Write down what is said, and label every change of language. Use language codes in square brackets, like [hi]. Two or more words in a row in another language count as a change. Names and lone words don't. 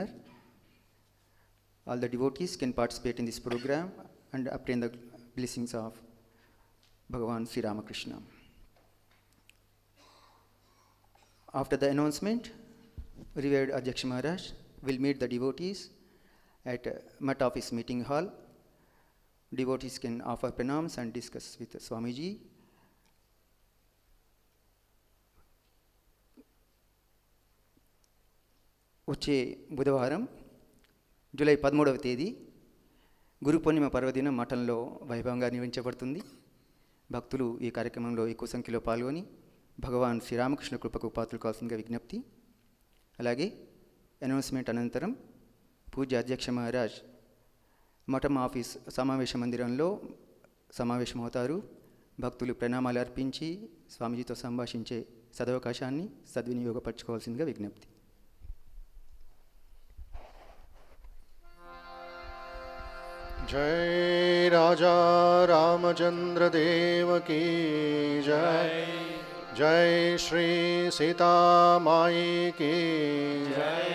[en] All the devotees can participate in this program and obtain the blessings of Bhagavan Sri Ramakrishna. After the announcement, Revered Adhyaksha Maharaj will meet the devotees at Mutt office meeting hall. Devotees can offer pranams and discuss with Swamiji. [te] వచ్చే బుధవారం జూలై 13వ తేదీ గురు పూర్ణిమ పర్వదినం మఠంలో వైభవంగా నిర్వహించబడుతుంది. భక్తులు ఈ కార్యక్రమంలో ఎక్కువ సంఖ్యలో పాల్గొని భగవాన్ శ్రీరామకృష్ణ కృపకు పాత్రలు కావాల్సిందిగా విజ్ఞప్తి. అలాగే అనౌన్స్మెంట్ అనంతరం పూజ్య అధ్యక్ష మహారాజ్ మఠం ఆఫీస్ సమావేశ మందిరంలో సమావేశమవుతారు. భక్తులు ప్రణామాలు అర్పించి స్వామీజీతో సంభాషించే సదవకాశాన్ని సద్వినియోగపరచుకోవాల్సిందిగా విజ్ఞప్తి. [hi] जय राजा रामचंद्र देव की जय। जय श्री सीता माई की जय।